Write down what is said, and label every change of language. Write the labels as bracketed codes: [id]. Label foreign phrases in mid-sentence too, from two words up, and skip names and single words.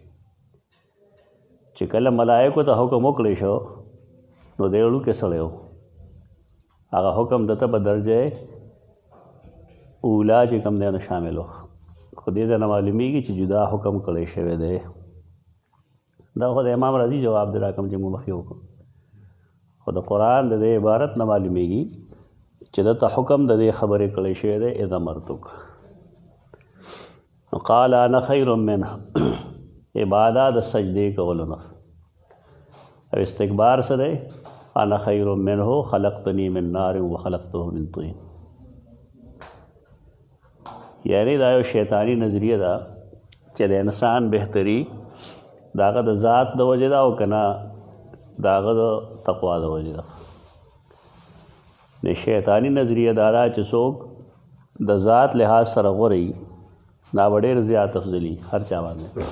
[ps] چې کله ملایکو ته حکم وکړی شو نو دی وړوکی سړی و، هغه حکم دته په درجه اولا چې کوم دی نه شامل و. خو دې ته نه معلومیږي چې جدا حکم کړی شوی دی. دا خو د امام رازي جواب دی را کوم چې موږ مخکې وکړو. خو د قرآن د دې عبارت نه معلومیږي چې دته حکم د دې خبرې کړی شوی دی [ar] اذ امرتک. قال انا خیر منه [ps] عباده د سجدې کولو نه او استکبار څه دی؟ [ar] انا خیر منه خلقتنی من نار وخلقته من طین. [ps] یعنی دا یو شیطانی نظریه ده چې د انسان بهتري د هغه د ذات د وجې ده او که نه د هغه د تقوا د وجې ده. د شیطانی نظریه دا ده چې څوک د ذات لحاظ سره غوره وي دا به ډېر زیات افضلي هر چا باندې.